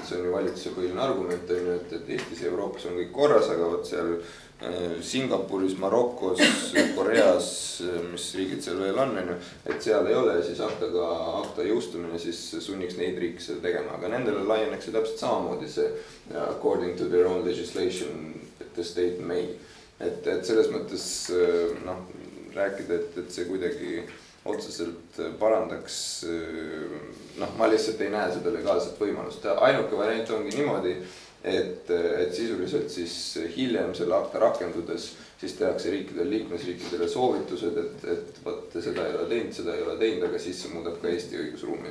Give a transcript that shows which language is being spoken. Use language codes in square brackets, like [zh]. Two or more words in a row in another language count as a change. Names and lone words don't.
[et] See on ju valitsuse põhiline argument, et Eestis ja Euroopas on kõik korras, aga võt seal Singapuris, Marokos, Koreas, mis riigid seal veel on, et seal ei ole, siis akta jõustumine siis sunniks neid riike seda tegema. Aga nendele laieneks täpselt samamoodi see [en] according to their own legislation, the state may. [et] Et selles mõttes rääkida, et see kuidagi otseselt parandaks, ma lihtsalt ei näe seda legaalset võimalust. Ainuke variant ongi niimoodi, et sisuliselt siis hiljem selle akta rakendudes siis tehakse liikmesriikidele soovitused, et seda ei ole teinud, aga siis see muudab ka Eesti õigusruumi.